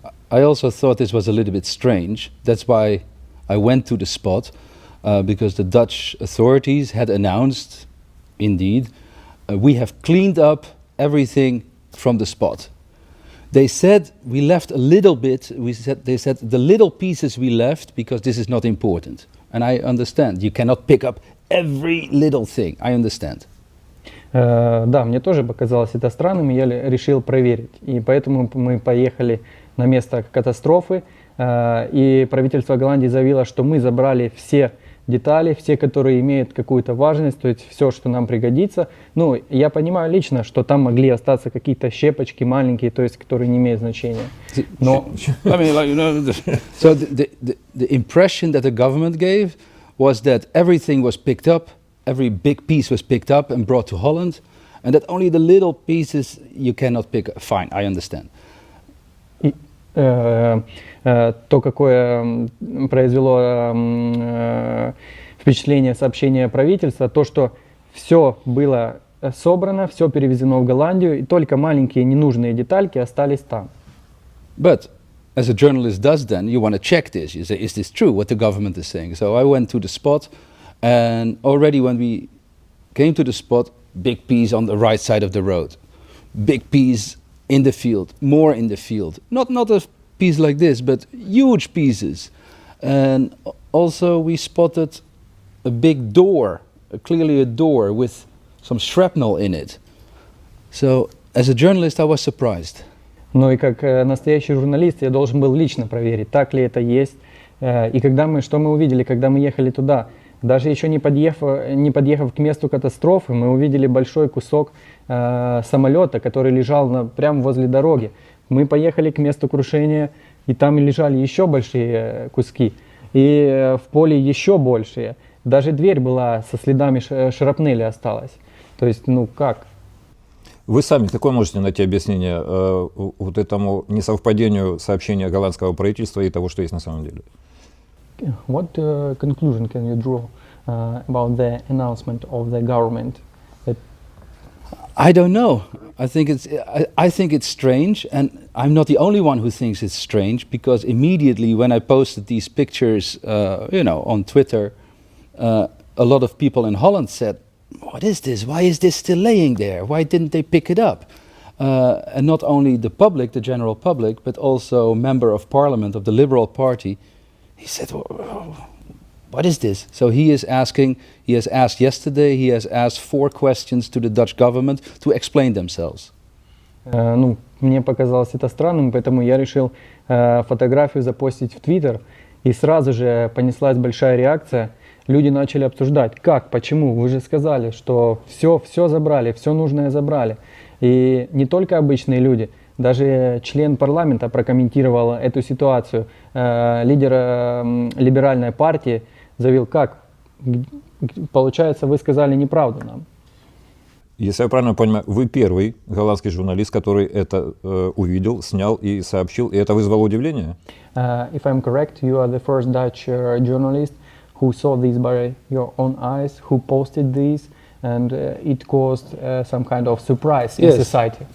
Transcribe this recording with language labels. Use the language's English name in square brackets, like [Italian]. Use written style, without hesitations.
[English] I also thought this was a little bit strange. That's why I went to the spot, because the Dutch authorities had announced, indeed, we have cleaned up everything from the spot. They said we left a little bit. They said the little pieces we left because this is not important. And I understand. You cannot pick up every little thing. I understand. [Russian] Да, мне тоже показалось это странным, и я решил проверить. И поэтому мы поехали на место катастрофы, и правительство Голландии заявило, что мы забрали все детали, все, которые имеют какую-то важность, то есть все, что нам пригодится. Ну, я понимаю лично, что там могли остаться какие-то щепочки маленькие, то есть, которые не имеют значения. Но... [English] I mean, like, you know, so the impression that the government gave was that everything was picked up, every big piece was picked up and brought to Holland, and that only the little pieces you cannot pick up. Fine, I understand. [Russian] То, какое произвело впечатление сообщения правительства, то, что все было собрано, все перевезено в Голландию, и только маленькие ненужные детальки остались там. [English] But as a journalist does then, you want to check this. You say, is this true, what the government is saying? So I went to the spot, and already when we came to the spot, big piece on the right side of the road, big piece in the field, more in the field. Not a piece like this, but huge pieces. And also we spotted a big door, clearly a door with some shrapnel in it. So as a journalist I was surprised. [Russian] Ну и как настоящий журналист я должен был лично проверить, так ли это есть. И что мы увидели, когда мы ехали туда? Даже еще не подъехав к месту катастрофы, мы увидели большой кусок самолета, который лежал прямо возле дороги. Мы поехали к месту крушения, и там лежали еще большие куски, и в поле еще большие. Даже дверь была со следами шрапнели осталась. То есть, ну как? Вы сами какое можете найти объяснение вот этому несовпадению сообщения голландского правительства и того, что есть на самом деле? [English] What conclusion can you draw about the announcement of the government? I don't know. I think it's strange, and I'm not the only one who thinks it's strange, because immediately when I posted these pictures, on Twitter, a lot of people in Holland said, "What is this? Why is this still laying there? Why didn't they pick it up?" And not only the public, the general public, but also a member of parliament of the Liberal Party. He said, "What is this?" So he has asked yesterday, he has asked 4 questions to the Dutch government to explain themselves. [Russian] Мне показалось это странным, поэтому я решил фотографию запостить в Твиттер, и сразу же понеслась большая реакция. Люди начали обсуждать, как, почему, вы же сказали, что все забрали, все нужное забрали. И не только обычные люди, даже член парламента прокомментировал эту ситуацию. Лидер либеральной партии заявил, как, получается, вы сказали неправду нам. Если я правильно понимаю, вы первый голландский журналист, который это увидел, снял и сообщил, и это вызвало удивление? [English] If I'm correct, you are the first Dutch journalist who saw this by your own eyes, who posted this, and it caused some kind of surprise in society.